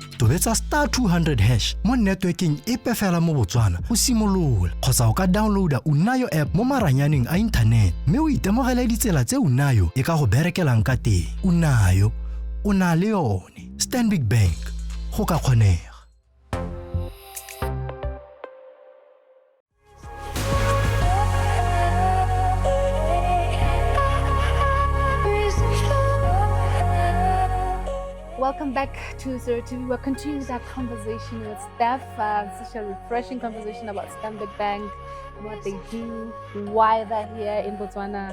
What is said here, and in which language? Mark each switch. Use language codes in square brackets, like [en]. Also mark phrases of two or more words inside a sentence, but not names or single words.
[tn] Tobetsa *200# mo networking e pefela mo Botswana go simolola kgotsa o ka downloada Unayo app mo maranyaneng a internet mme o itemogele ditsela tse Unayo e ka go berekelang ka teng. Unayo o na le yone. Stanbic Bank go ka kgonega. [en] Welcome back to Suero TV. We're continuing that conversation with Steph. Such a refreshing conversation about Stanbic Bank, what they do, why they're here in Botswana.